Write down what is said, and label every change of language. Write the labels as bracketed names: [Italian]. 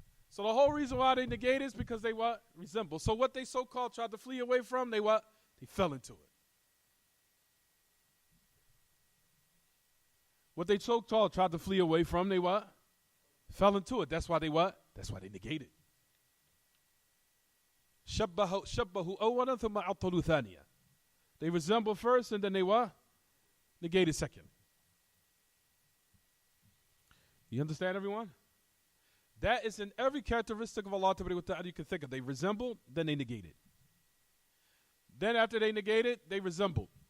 [English] So the whole reason why they negate is because they what? Resemble. So what they so-called tried to flee away from, they what? They fell into it. What they so-called tried to flee away from, they what? Fell into it. That's why they what? That's why they negated. [Arabic] شبهوا أولا ثم عطلوا ثانيا. [English] They resemble first and then they what? Negated second. You understand, everyone? That is in every characteristic of Allah you can think of. They resemble, then they negate it. Then after they negate it, they resemble.